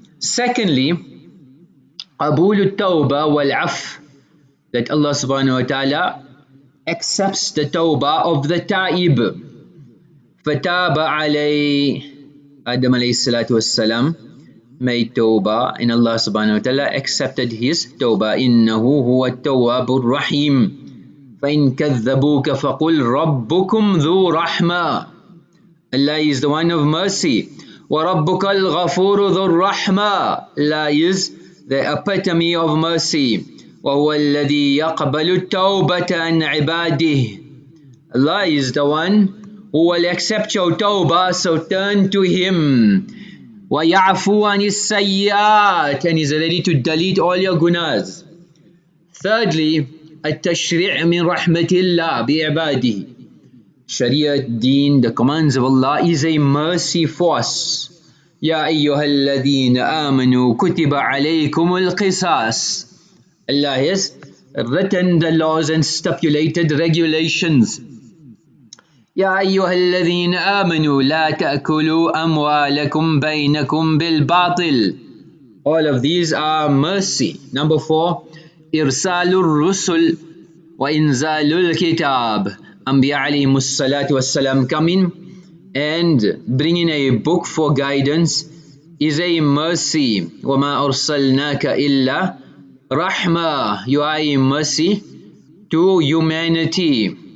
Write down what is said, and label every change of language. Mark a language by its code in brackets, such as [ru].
[en] Secondly, [ar] قَبُولُ التَّوْبَةِ وَالْعَفْوِ [en] that Allah subhanahu wa ta'ala accepts the tawbah of the ta'ib. [ar] فَتَابَ عَلَيْهِ [en] Adam alayhi salatu wassalam made tawbah and Allah subhanahu wa ta'ala accepted his tawbah. [ar] إِنَّهُ هُوَ التَّوَّابُ الرَّحِيمُ فَإِن كَذَّبُوكَ فَقُلْ رَبُّكُمْ ذُو رَحْمَةٍ [en] Allah is the one of mercy. [ar] وَرَبُّكَ الْغَفُورُ ذُو الرَّحْمَةِ [en] Allah is the epitome of mercy. [ar] وَهُوَ الَّذِي يَقْبَلُ التَّوْبَةَ عَنْ عِبَادِهِ [en] Allah is the one who will accept your tawbah, so turn to Him. [ar] وَيَعْفُو عَنِ السَّيِّئَاتِ [en] and He's ready to delete all your gunas. Thirdly, [ar] التشريع من رحمة الله بعباده [en] Sharia deen, the commands of Allah is a mercy for us. [ar] يَا أَيُّهَا الَّذِينَ آمَنُوا كُتِبَ عَلَيْكُمُ الْقِصَاصِ [en] Allah has written the laws and stipulated regulations. [ar] يا أيها الذين آمنوا لا تأكلوا أموالكم بينكم بالباطل [en] All of these are mercy. Number 4, [ar] إرسال الرسل وإنزال الكتاب [en] Anbiya alayhimu salatu wassalam coming and bringing a book for guidance is a mercy. [ar] وَمَا أَرْسَلْنَاكَ إِلَّا رَحْمَةً [en] You are a mercy to humanity.